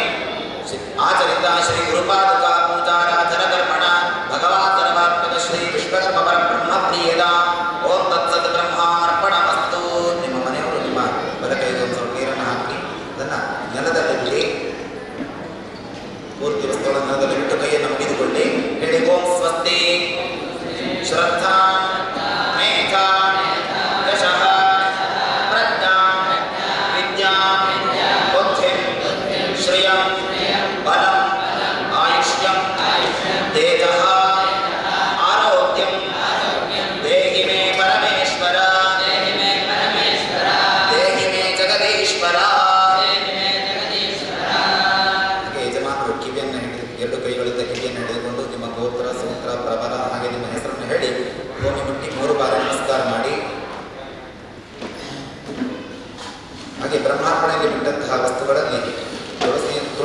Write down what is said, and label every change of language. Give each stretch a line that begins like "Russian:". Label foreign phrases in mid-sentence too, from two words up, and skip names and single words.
Sanskrit: आचरिता श्री गुरुपादुका पूजाराधन कर्मण भगवान् सर्वात्मक श्री विश्वकर्म परब्रह्म प्रियदा ओम तत्सत् ब्रह्मार्पणमस्तु.
Kannada: ನಿಮ್ಮ ಮನೆಯವರು ನಿಮ್ಮ ಬಲಕೈಗೆ ಒಂದು ಸ್ವಲ್ಪ ನೀರನ್ನು ಹಾಕಿ ಅದನ್ನು ನೆಲದಲ್ಲಿ ಪೂರ್ತಿ ವಸ್ತುಗಳನ್ನು ನೆಲದಲ್ಲಿ ಬಿಟ್ಟು ಕೈಯನ್ನು ಮುಗಿದುಕೊಳ್ಳಿ. ಹೇಳಿ
Sanskrit: ॐ स्वस्ति श्रद्धा मेधा यशः प्रज्ञा विद्या बुद्धिं श्रियं बलं आयुष्यं तेजः आरोग्यं देहि मे परमेश्वर देहि मे जगदीश्वर.
Kannada: ಯಜಮಾನರು ಕಿವಿಯನ್ನು ಎರಡು ಕೈಗಳಿಂದ ಕಿವಿಯನ್ನು ಹಿಡಿದುಕೊಂಡು ನಿಮ್ಮ ಗೋತ್ರ ಸೂತ್ರ ಪ್ರಬಲ ಹಾಗೆ ನಿಮ್ಮ ಹೆಸರನ್ನು ಹೇಳಿ ಭೂಮಿ ಮುಟ್ಟಿ 3 ಬಾರಿ ನಮಸ್ಕಾರ ಮಾಡಿ ಹಾಗೆ ಬ್ರಹ್ಮಾರ್ಪಣೆಯಲ್ಲಿ ಬಿಟ್ಟಂತಹ ವಸ್ತುಗಳಲ್ಲಿ ತುಳಸಿ